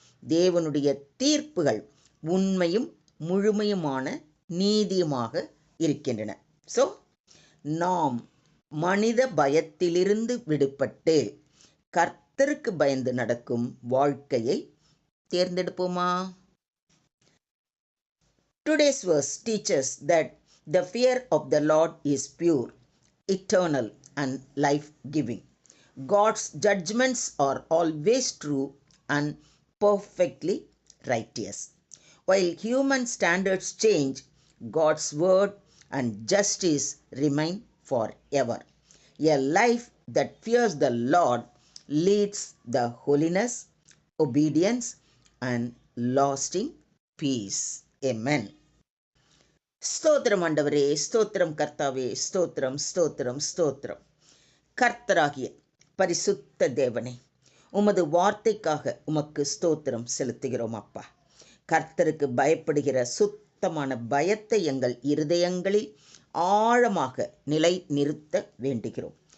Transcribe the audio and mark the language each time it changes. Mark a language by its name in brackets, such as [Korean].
[Tamil] தேவனுடைய தீர்ப்புகள் உண்மையும் முழுமையுமான நீதியுமாக இருக்கின்றன. ஸோ நாம் மனித பயத்திலிருந்து விடுபட்டு கர்த்தருக்கு பயந்து நடக்கும் வாழ்க்கையை தேர்ந்தெடுப்போமா? [English] Today's verse teaches that the fear of the Lord is pure, eternal and life-giving. God's judgments are always true and perfectly righteous. While human standards change, God's word and justice remain forever. A life that fears the Lord leads the holiness, obedience and lasting peace. Amen. [Tamil] ஸ்தோத்திரம் ஆண்டவரே, ஸ்தோத்திரம் கர்த்தாவே, ஸ்தோத்திரம் ஸ்தோத்திரம் ஸ்தோத்திரம். கர்த்தராகிய பரிசுத்த தேவனே, உமது வார்த்தைக்காக உமக்கு ஸ்தோத்திரம் செலுத்துகிறோம் அப்பா. கர்த்தருக்கு பயப்படுகிற சுத்தமான பயத்தை எங்கள் இருதயங்களில் ஆழமாக நிலை நிறுத்த வேண்டுகிறோம்.